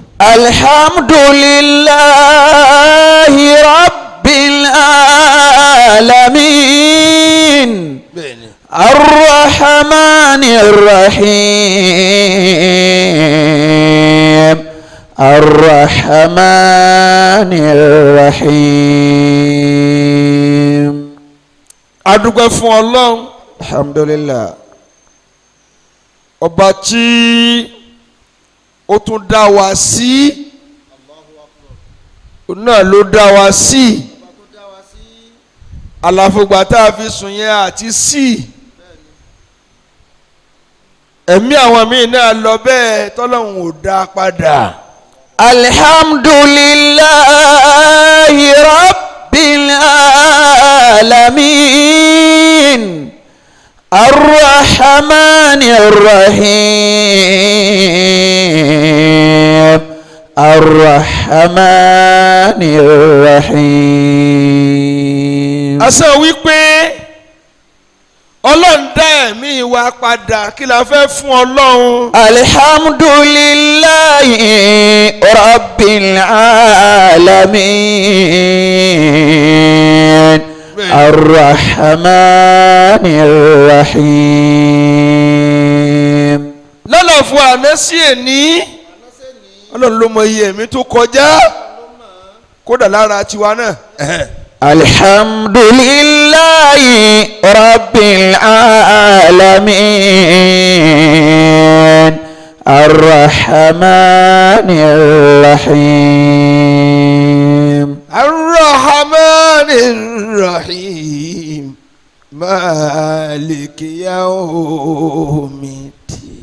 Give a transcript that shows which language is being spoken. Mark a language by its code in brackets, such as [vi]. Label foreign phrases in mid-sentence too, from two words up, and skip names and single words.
[ar] الحمد لله رب العالمين الرحمن الرحيم الرحمن الرحيم. [yo] adúpẹ́ fún Ọlọ́run. alhamdulillah. ọba tí ó tún dá wa sí, òun náà ló dá wa sí. àlàfògbà tá a fi sùn yẹn àti sí ẹ̀mí àwọn míì náà lọ bẹ́ẹ̀ tọ́lọ́hun ò dá padà. [ar] الحمد لله رب العالمين الرحمن الرحيم الرحمن الرحيم. [yo] a sọ wípé Ọlọ́run dá ẹ̀mí wa padà, kí la fẹ́ fún Ọlọ́run. [ar] الحمد لله رب العالمين الرحمن الرحيم. [yo] lọ́nà fún àná sí èní ọlọ́run ló mọ iye ẹ̀mí tó kọjá kódà lára tiwa náà. [ar] الحمد لله رب العالمين الرحمن الرحيم الرحمن الرحيم مالك يوم الدين